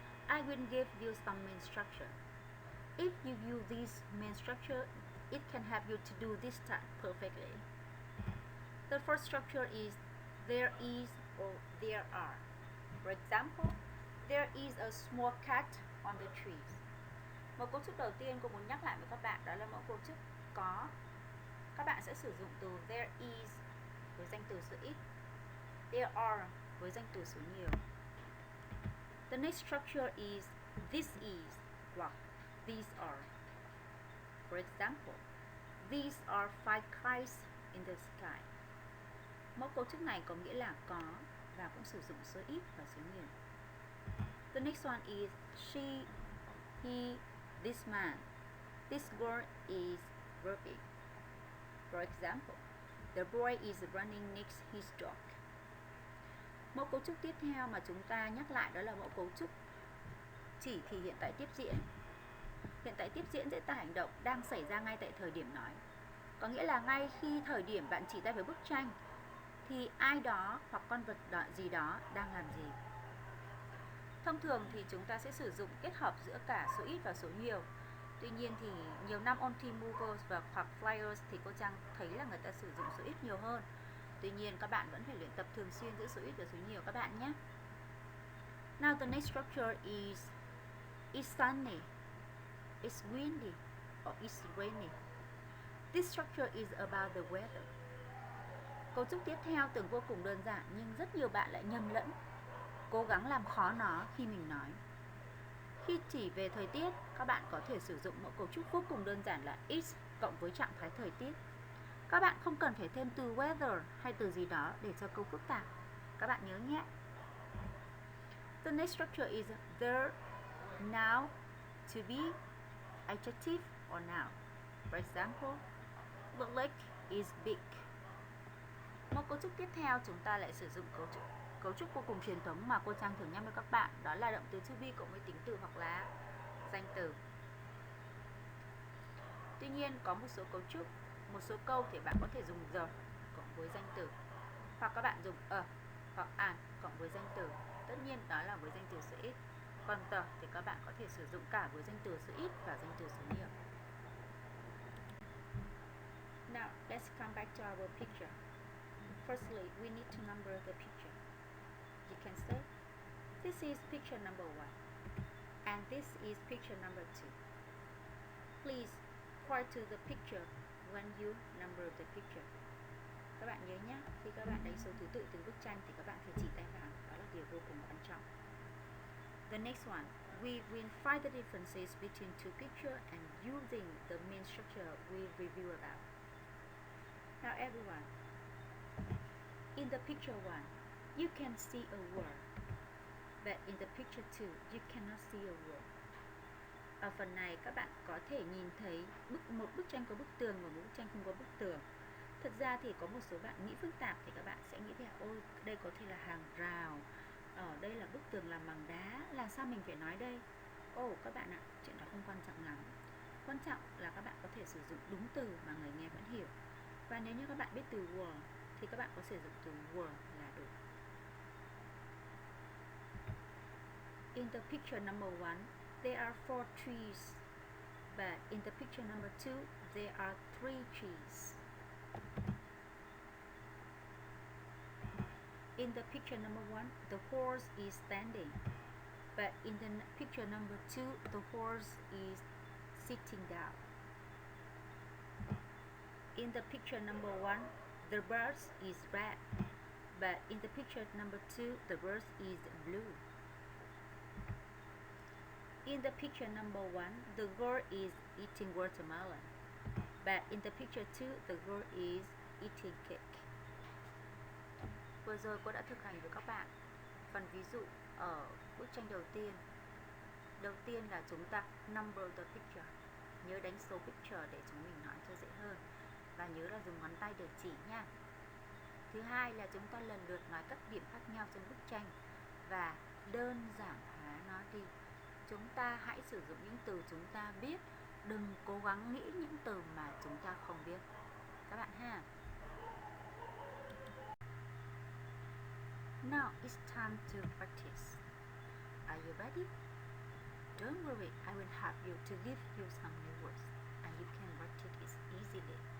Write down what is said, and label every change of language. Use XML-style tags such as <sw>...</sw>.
<en>I will give you some main structure. If you use this main structure, it can help you to do this task perfectly. The first structure is there is or there are. For example, there is a small cat on the trees.</en> <vi>Một cấu trúc đầu tiên cô muốn nhắc lại với các bạn đó là mẫu cấu trúc có. Các bạn sẽ sử dụng từ</vi> <en>there is</en> <vi>với danh từ số ít,</vi> <en>there are</en> <vi>với danh từ số nhiều.</vi> <en>The next structure is this is</en> <vi>hoặc</vi> <en>these are. For example, these are 5 kites in the sky.</en> <vi>Mẫu cấu trúc này có nghĩa là có và cũng sử dụng số ít và số nhiều.</vi> <en>The next one is she, he, this man. This girl is working. For example, the boy is running next his dog.</en> <vi>Mẫu cấu trúc tiếp theo mà chúng ta nhắc lại đó là mẫu cấu trúc chỉ thì hiện tại tiếp diễn. Hiện tại tiếp diễn diễn tả hành động đang xảy ra ngay tại thời điểm nói. Có nghĩa là ngay khi thời điểm bạn chỉ tay vào bức tranh thì ai đó hoặc con vật gì đó đang làm gì. Thông thường thì chúng ta sẽ sử dụng kết hợp giữa cả số ít và số nhiều. Tuy nhiên thì nhiều năm ôn thi Moodle và hoặc Flyers thì cô Trang thấy là người ta sử dụng số ít nhiều hơn. Tuy nhiên các bạn vẫn phải luyện tập thường xuyên giữa số ít và số nhiều các bạn nhé.</vi> <en>Now the next structure is it's sunny, it's windy, or it's rainy. This structure is about the weather.</en> <vi>Cấu trúc tiếp theo tưởng vô cùng đơn giản nhưng rất nhiều bạn lại nhầm lẫn, cố gắng làm khó nó khi mình nói. Khi chỉ về thời tiết, các bạn có thể sử dụng mẫu cấu trúc vô cùng đơn giản là is cộng với trạng thái thời tiết. Các bạn không cần phải thêm từ weather hay từ gì đó để cho câu phức tạp. Các bạn nhớ nhé.</vi> <en>The next structure is the, now, to be, adjective or noun. For example, the lake is big.</en> <vi>Một cấu trúc tiếp theo chúng ta lại sử dụng cấu trúc vô cùng truyền thống mà cô Trang thường nhắc với các bạn, đó là động từ to be cộng với tính từ hoặc là danh từ. Tuy nhiên có một số cấu trúc, một số câu thì bạn có thể dùng the cộng với danh từ, hoặc các bạn dùng a hoặc an cộng với danh từ. Tất nhiên đó là với danh từ số ít. Còn the thì các bạn có thể sử dụng cả với danh từ số ít và danh từ số nhiều.</vi> <en>Now let's come back to our picture. Firstly, we need to number the picture. You can say, this is picture number 1 and this is picture number 2. Please point to the picture when you number the picture.</en> <vi>Các bạn nhớ nhé, khi các bạn đánh số thứ tự từng bức tranh thì các bạn phải chỉ tay vào, đó là điều vô cùng quan trọng.</vi> <en>The next one, we will find the differences between two pictures and using the main structure we review about. Now everyone, in the picture 1, you can see a word, but in the picture 2, you cannot see a word.</en> <vi>Ở phần này các bạn có thể nhìn thấy một bức tranh có bức tường và một bức tranh không có bức tường. Thật ra thì có một số bạn nghĩ phức tạp thì các bạn sẽ nghĩ là ôi đây có thể là hàng rào, ở đây là bức tường làm bằng đá, làm sao mình phải nói đây? Các bạn ạ, chuyện đó không quan trọng lắm. Quan trọng là các bạn có thể sử dụng đúng từ mà người nghe vẫn hiểu. Và nếu như các bạn biết từ were thì các bạn có sử dụng từ were là đủ.</vi> <en>In the picture number 1, there are 4 trees, but in the picture number 2, there are 3 trees. In the picture number 1, the horse is standing, but in the picture number 2, the horse is sitting down. In the picture number 1, the bird is red, but in the picture number 2, the bird is blue. In the picture number 1, the girl is eating watermelon, but in the picture 2, the girl is eating cake.</en> <vi>Vừa rồi cô đã thực hành với các bạn phần ví dụ ở bức tranh đầu tiên. Đầu tiên là chúng ta</vi> <en>number the picture,</en> <vi>nhớ đánh số picture để chúng mình nói cho dễ hơn, và nhớ là dùng ngón tay để chỉ nha. Thứ hai là chúng ta lần lượt nói các điểm khác nhau trong bức tranh và đơn giản hóa nó đi. Chúng ta hãy sử dụng những từ chúng ta biết, đừng cố gắng nghĩ những từ mà chúng ta không biết. Các bạn ha.</vi> <en>Now it's time to practice. Are you ready? Don't worry, I will help you to give you some new words and you can practice it easily.</en>